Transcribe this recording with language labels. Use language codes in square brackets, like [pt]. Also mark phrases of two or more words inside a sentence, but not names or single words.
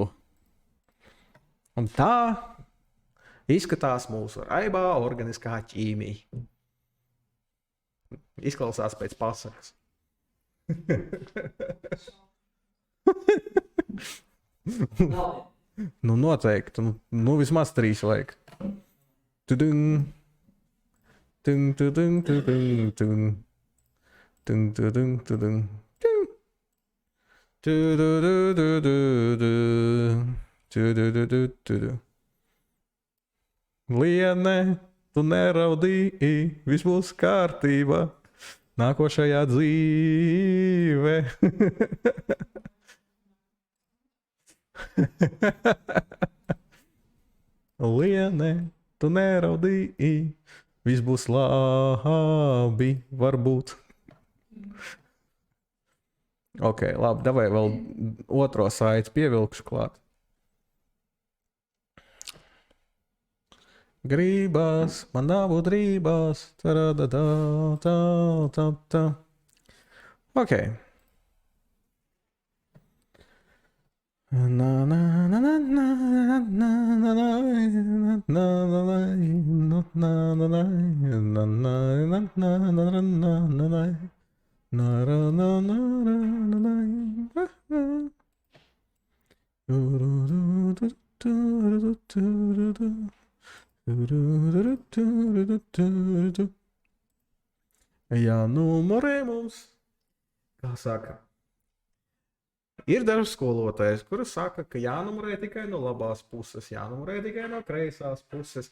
[lv] Un tā izskatās mūsu raibā organiskā ķīmija. Izklausās pēc pasakas. Nu, noteikti. Nu, vismaz 3 vajag. Tudung. Tung, tudung, tudung, tung. Tung, tudung, tudung. Tung. Liene, tu neraudīji, viss būs kārtībā. Nākošajā dzīve. Liene, tu neraudīji, viss būs labi, varbūt. Ok, labi, davai vēl otro saiti pievilkšu klāt. Gribas, man nav drībās, taradadā, tā, tā, tā. Ok. Na, na, na, na, na, na, na, na, na, na, na, na, na, na, na, na. Jā, numurē mums, kā saka, ir dažs skolotājs, kurš saka, ka jānumurē tikai no labās puses, jānumurē tikai no kreisās puses.